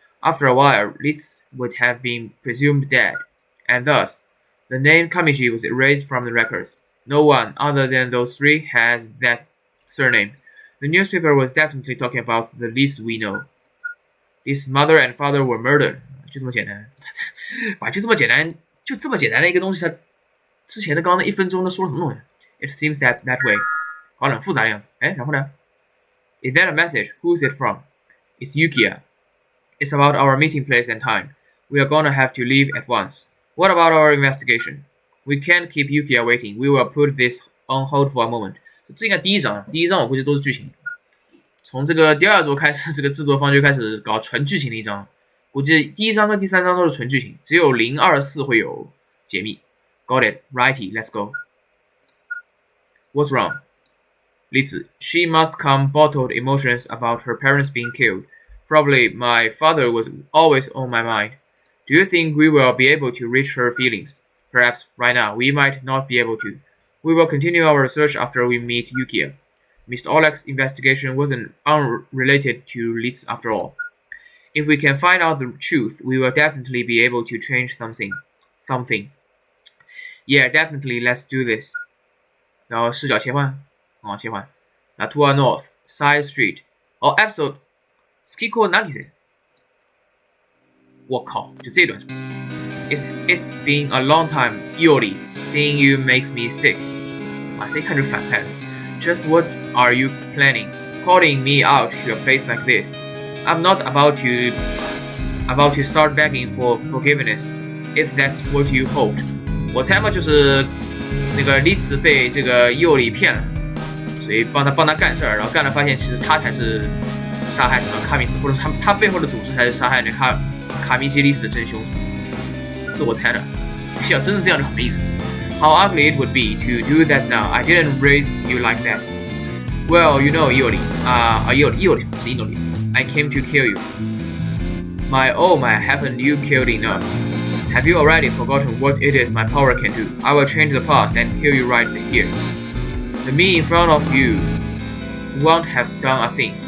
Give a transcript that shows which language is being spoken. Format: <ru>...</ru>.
<en>After a while, Liz would have been presumed dead, and thus, the name Kamiji was erased from the records. No one other than those 3 has that surname. The newspaper was definitely talking about the Liz we know. His mother and father were murdered.</en> <zh>就这么简单，就这么简单，就这么简单的一个东西，他之前的刚刚那1分钟都说了什么东西 ？</zh> <en>It seems that way，</en> <zh>搞得很复杂的样子。哎，然后呢</zh> <en>？Is that a message? Who's it from? It's Yukiya. It's about our meeting place and time. We are gonna have to leave at once. What about our investigation? We can't keep Yukiya waiting. We will put this on hold for a moment.</en> <zh>这应该第一章我估计都是剧情。从这个第2周开始，这个制作方就开始搞纯剧情的一章。估计第1章跟第3章都是纯剧情，只有024会有解密。</zh> <en>Got it, righty, let's go. What's wrong?</en> <zh>例子</zh> <en>She must come bottled emotions about her parents being killed. Probably my father was always on my mind. Do you think we will be able to reach her feelings? Perhaps right now we might not be able to. We will continue our research after we meet Yukiya. Mr. Oleg's investigation wasn't unrelated to Litz after all. If we can find out the truth, we will definitely be able to change something. Yeah, definitely, let's do this.</en> <zh>然后视角切换，切换。那</zh> <en>To our north, side street.</en> <zh>Episode Skiko Nagise. 我靠，就这段。</zh> <en>It's been a long time, Yori. Seeing you makes me sick.</en> <zh>谁看就反派了。</zh> <en>Just what are you planning? Calling me out to a place like this? I'm not about to start begging for forgiveness, if that's what you hoped.</en> <zh>我猜嘛，就是那个李子被这个佑里骗了，所以帮他干事儿，然后干了发现其实他才是杀害什么卡米斯，或者他背后的组织才是杀害那卡米基里斯的真凶。这我猜的，要真是这样就很没意思。</zh> <en>How ugly it would be to do that now. I didn't raise you like that. Well, you know, Yori. Yori</en> <zh>不是印度里。</zh> <en>I came to kill you. My, haven't you killed enough? Have you already forgotten what it is my power can do? I will change the past and kill you right here. The me in front of you won't have done a thing.</en>